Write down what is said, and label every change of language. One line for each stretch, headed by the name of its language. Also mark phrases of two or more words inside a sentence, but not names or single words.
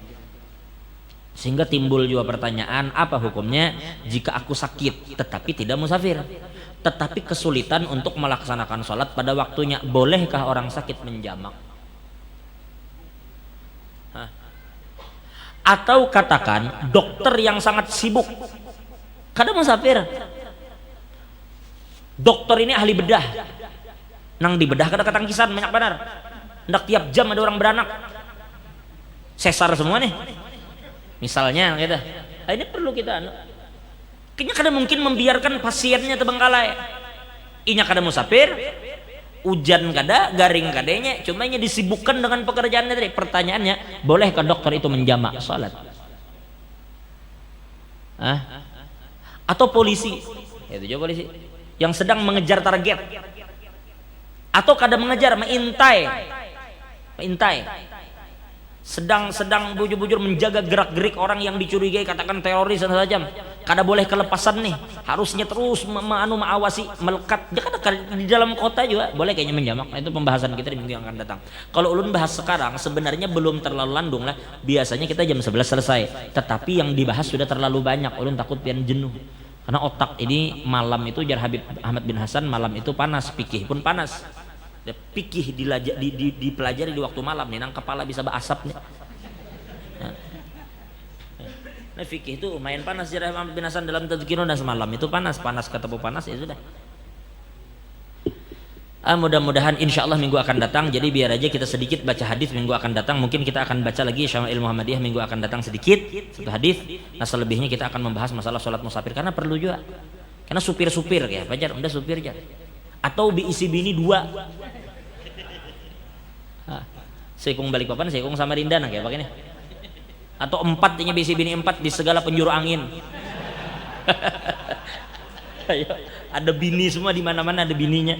Indonesian: Sehingga timbul juga pertanyaan, apa hukumnya jika aku sakit tetapi tidak musafir, tetapi kesulitan untuk melaksanakan sholat pada waktunya, bolehkah orang sakit menjamak? Atau katakan dokter yang sangat sibuk,
Banjar: kada musafir, Dokter ini ahli bedah, nang di bedah kada ketangkisan banyak benar.
Indonesian: Ndak tiap jam ada orang beranak, sesar semua nih. Misalnya gitu.
Banjar: Nah, ini perlu kita kayaknya kada mungkin membiarkan pasiennya terbengkalai. Inya kada musafir, hujan kada, garing kadanya, cuma nya disibukkan dengan pekerjaannya tadi.
Indonesian: Pertanyaannya, bolehkah dokter itu menjamak salat? Atau polisi, itu juga polisi yang sedang mengejar target, atau kada mengejar, mengintai, sedang bujur-bujur menjaga gerak-gerik orang yang dicurigai katakan teroris dan segala.
Banjar: Kada boleh kelepasan nih, harusnya terus mengawasi, melekat.
Indonesian: Dia di dalam kota juga boleh kayaknya menjamak. Itu pembahasan kita di minggu yang akan datang.
Banjar: Kalau ulun bahas sekarang sebenarnya belum terlalu landung lah.
Indonesian: Biasanya kita jam 11 selesai, tetapi yang dibahas sudah terlalu banyak.
Banjar: Ulun takut pian jenuh. Karena otak ini malam itu, jar Habib Ahmad bin Hasan, malam itu panas, pikih pun panas. Pikih dipelajari di waktu malam nih, nang kepala bisa berasap nih. Nah, fikih itu lumayan panas, jar Ahmad bin Hasan dalam tadzkirun, dan semalam itu panas ketemu panas, ya sudah.
Indonesian: Mudah-mudahan
Arabic: إن شاء الله
Indonesian: minggu akan datang. Jadi biar aja kita sedikit baca hadis minggu akan datang. Mungkin kita akan baca lagi Syama'il Muhammadiyah minggu akan datang sedikit, satu hadis. Nah selebihnya kita akan membahas masalah sholat musafir, karena perlu juga. Karena supir ya, pacar, udah supir aja. Atau diisi bini 2.
Banjar: Sekung Balikpapan, sekung Samarinda, nah kayak begini.
Indonesian: Atau 4, ini diisi bini 4 di segala penjuru angin. Ada bini semua, di mana-mana ada bininya.